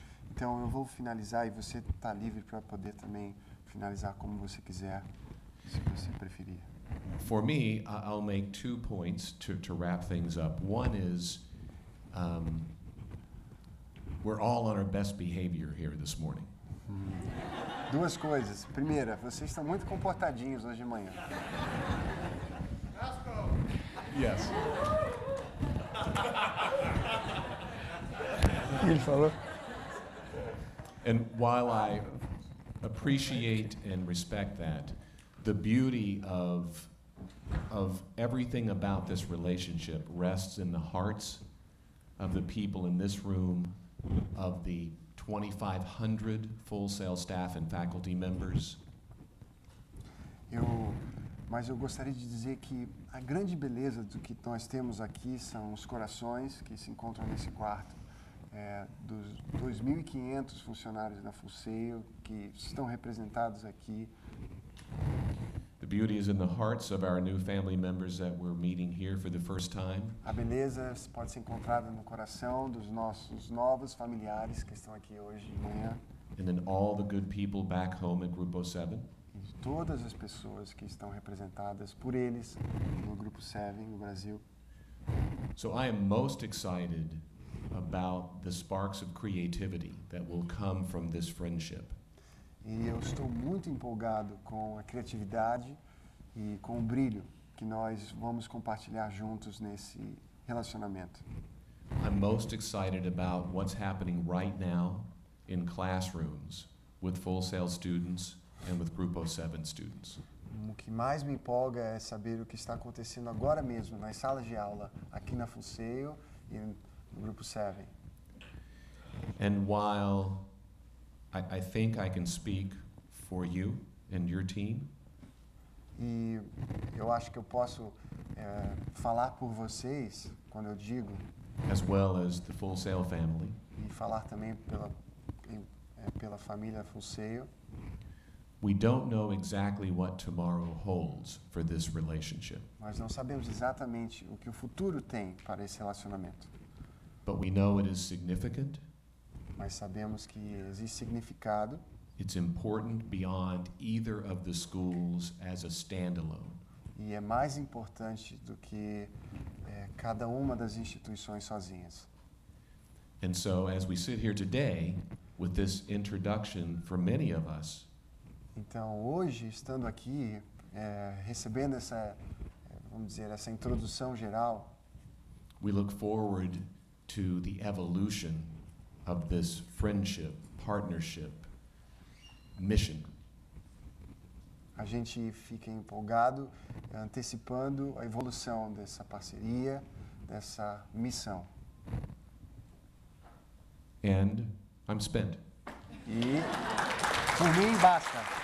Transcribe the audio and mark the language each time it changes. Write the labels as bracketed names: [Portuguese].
[Portuguese] Então eu vou finalizar e você está livre para poder também finalizar como você quiser, se você preferir. [English] For me, I'll make 2 points to wrap things up. One is, we're all on our best behavior here this morning. [Portuguese] 2 coisas. Primeira, vocês estão muito comportadinhos hoje de manhã. [English] Yes. [Portuguese] Ele falou. [English] And while I appreciate and respect that, the beauty of everything about this relationship rests in the hearts of the people in this room, of the 2,500 Full Sail staff and faculty members. [Portuguese] Mas eu gostaria de dizer que a grande beleza do que nós temos aqui são os corações que se encontram nesse quarto, dos 2.500 funcionários da Full Sail que estão representados aqui. [English] The beauty is in the hearts of our new family members that we're meeting here for the first time. [Portuguese] A beleza pode ser encontrada no coração dos nossos novos familiares que estão aqui hoje de manhã [English] And then all the good people back home at Grupo 7. [Portuguese] e de todas as pessoas que estão representadas por eles no Grupo 7 no Brasil. [English] So I am most excited about the sparks of creativity that will come from this friendship. [Portuguese] E eu estou muito empolgado com a criatividade e com o brilho que nós vamos compartilhar juntos nesse relacionamento. [English] I'm most excited about what's happening right now in classrooms with Full Sail students and with Grupo 7 students. [Portuguese] O que mais me empolga é saber o que está acontecendo agora mesmo nas salas de aula, aqui na Full Sail e no Grupo 7. [English] And while I think I can speak for you and your team, [Portuguese] E eu acho que eu posso falar por vocês quando eu digo, [English] as well as the Full Sail family, [Portuguese] e falar também pela família Full Sail, [English] we don't know exactly what tomorrow holds for this relationship, [Portuguese] nós não sabemos exatamente o que o futuro tem para esse relacionamento, [English] but we know it is significant. [Portuguese] mas sabemos que existe significado. [English] It's important beyond either of the schools as a standalone. [Portuguese] E é mais importante do que cada uma das instituições sozinhas. [English] And so as we sit here today with this introduction for many of us, [Portuguese] Então, hoje, estando aqui, recebendo essa, vamos dizer, essa introdução geral, [English] we look forward to the evolution of this friendship, partnership, mission. [Portuguese] a gente fica empolgado, antecipando a evolução dessa parceria, dessa missão. [English] And I'm spent. [Portuguese] E, por mim, basta.